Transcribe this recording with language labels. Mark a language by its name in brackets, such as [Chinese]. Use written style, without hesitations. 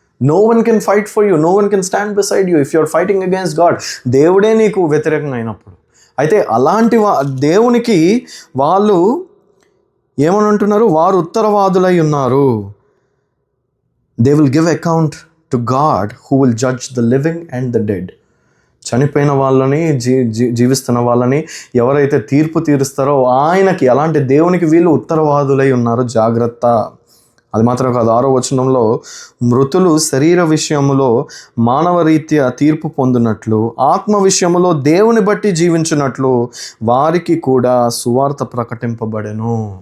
[English] No one can fight for you. No one can stand beside you if you're fighting against God. [Telugu] దేవుడే నీకు వ్యతిరేకంగా అయినప్పుడు. అయితే అలాంటి దేవునికి వాళ్ళు ఏమని అంటున్నారు? వారు ఉత్తరవాదులై ఉన్నారు. [English] They will give account to God who will judge the living and the dead. [Telugu] చనిపోయిన వాళ్ళని, జీవిస్తున్న వాళ్ళని ఎవరైతే తీర్పు తీరుస్తారో ఆయనకి, అలాంటి దేవునికి వీళ్ళు ఉత్తరవాదులై ఉన్నారు. జాగ్రత్త అది మాత్రం కాదు, 6వ వచనంలో మృతులు శరీర విషయములో మానవ రీత్యా తీర్పు పొందినట్లు, ఆత్మ విషయములో దేవుని బట్టి జీవించినట్లు వారికి కూడా సువార్త ప్రకటింపబడెను.